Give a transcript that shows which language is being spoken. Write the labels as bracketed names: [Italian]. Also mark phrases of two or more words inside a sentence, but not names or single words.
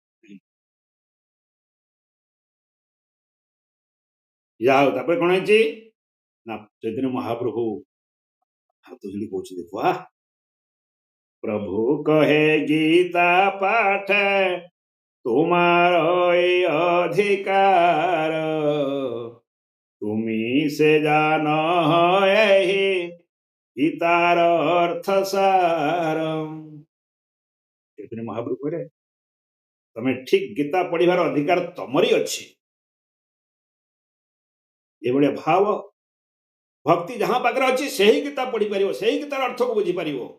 [Odia] ଯାହା ହଉ, ତାପରେ କଣ ହେଇଛି ନା, ଚୈତନ୍ୟ ମହାପ୍ରଭୁ ହାତ ଯୋଡ଼ି କହୁଛନ୍ତି, ବାଃ, [Bangla] প্রভু কহে গীতা পাঠ তোমার এই অধিকার, তুমি সে জানো এই গীতার অর্থ সার। [Odia] ଚୈତନ୍ୟ ମହାପ୍ରଭୁ କହିଲେ, ତମେ ଠିକ ଗୀତା ପଢିବାର ଅଧିକାର ତମରି ଅଛି। ଏଭଳିଆ ଭାବ ଭକ୍ତି ଯାହା ପାଖରେ ଅଛି ସେହି ଗୀତା ପଢିପାରିବ, ସେହି ଗୀତାର ଅର୍ଥକୁ ବୁଝିପାରିବ।